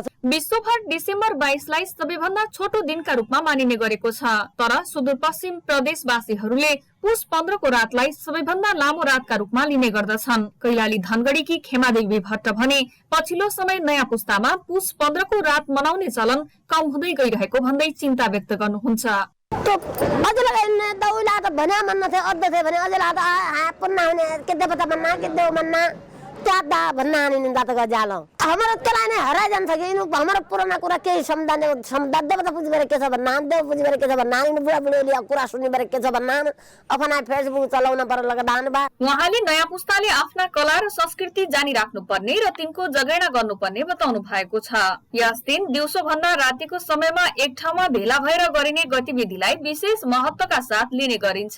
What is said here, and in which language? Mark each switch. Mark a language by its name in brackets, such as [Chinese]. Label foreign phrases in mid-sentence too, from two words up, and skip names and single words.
[Nepali] विश्वभर डिसेम्बर 22 लाई सबैभन्दा छोटो दिनका रूपमा मानिने गरेको छ। तर सुदूरपश्चिम प्रदेशवासीहरूले पुस 15 को रातलाई सबैभन्दा लामो रातका रूपमा लिने गर्दछन्। कैलाली धनगढीकी खेमादेवी भट्ट भने पछिल्लो समय नयाँ पुस्तामा पुस 15 को रात मनाउने चलन कम हुँदै गइरहेको भन्दै चिन्ता व्यक्त गर्नुहुन्छ। [Dotyali] हमारा चलाने हरा जान सके इन हमारा पुराना कुरा के समझाने देवता पूजी बारे के छ भन्ना, देव पूजी बारे के छ भन्ना, इन बुढा बुढीले कुरा सुन्ने बारे के छ भन्ना, अपना फेसबुक चलाउन पर लगादान बा। [Nepali] उहाँले नयाँ पुस्ताले आफ्ना कला र संस्कृति जानी राख्नुपर्ने र तिनको जगेर्ना गर्नुपर्ने बताउनु भएको छ। यस दिन दिउँसो भन्दा रातिको समयमा एक ठाउँमा भेला भएर गरिने गतिविधिलाई विशेष महत्वका साथ लिने गरिन्छ।